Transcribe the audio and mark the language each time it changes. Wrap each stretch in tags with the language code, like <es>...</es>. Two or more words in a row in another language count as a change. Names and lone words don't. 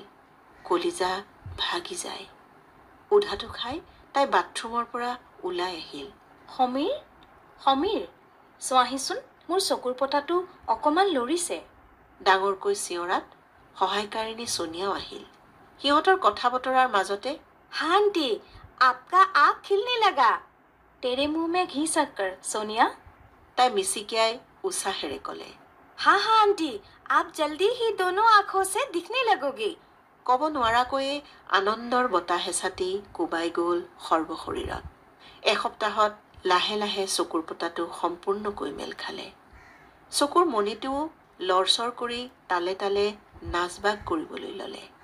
<as>কলিজা ভাগি যায়। উধাটো খাই তাই বাথৰুমৰ পৰা ওলাই আহিল। সমীৰ সমীৰ চোৱাহিচোন, মোৰ চকুৰ পতাটো অকণমান লৰিছে। ডাঙৰকৈ চিঞৰাত সহায়কাৰিণী ছোনিয়াও আহিল। সিহঁতৰ কথা বতৰাৰ মাজতে</as> <hi>हाँ आंटी, आपका आँख खिलने लगा। तेरे मुंह में घी शक्कर, सोनिया।</hi> <as>তাই মিচিকিয়াই উৎসাহেৰে ক'লে।</as> <hi>हाँ हाँ आंटी, आप जल्दी ही दोनों आँखों से दिखने लगोगे।</hi> <as>ক'ব নোৱাৰাকৈয়ে আনন্দৰ বতাহ এচাতি কোবাই গ'ল সৰ্বশৰীৰত। এসপ্তাহত লাহে লাহে চকুৰ পতাটো সম্পূৰ্ণকৈ মেল খালে। চকুৰ মণিটোও লৰচৰ কৰি তালে তালে নাচবাগ কৰিবলৈ ল'লে।</as>